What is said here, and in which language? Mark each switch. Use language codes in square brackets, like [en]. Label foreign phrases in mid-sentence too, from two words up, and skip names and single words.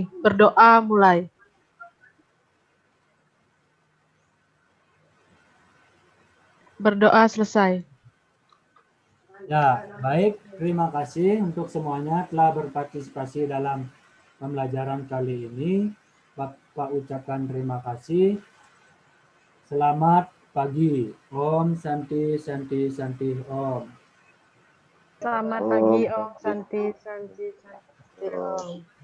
[id] Berdoa mulai. Berdoa selesai. Ya, baik. Terima kasih untuk semuanya telah berpartisipasi dalam pembelajaran kali ini. Bapak ucapkan terima kasih. Selamat pagi. [sa] Om Santi Santi Santi Om. [id] Selamat pagi, [sa] Om Santi, Santi, Santi. Om.